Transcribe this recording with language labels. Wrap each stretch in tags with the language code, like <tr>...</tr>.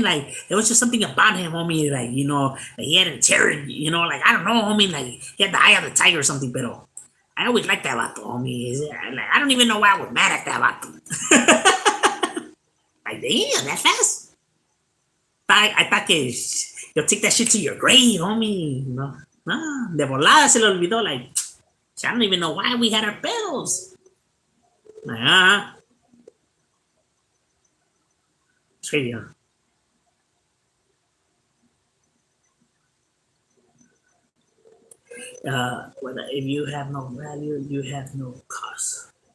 <en>Like, there was just something about him, homie. Like, like he had a terror, like, I don't know, homie. Like, he had the eye of the tiger or something, but I always liked that vato, homie. Like, I don't even know why I was mad at that vato. Like, damn, that fast? I thought que you'll take that shit to your grave, homie.</en> <es>Nah, de volada se le olvidó.</es> <en>Like, I don't even know why we had our pedos. Like, it's crazy, huh? If you have no value, you have no cost.</en>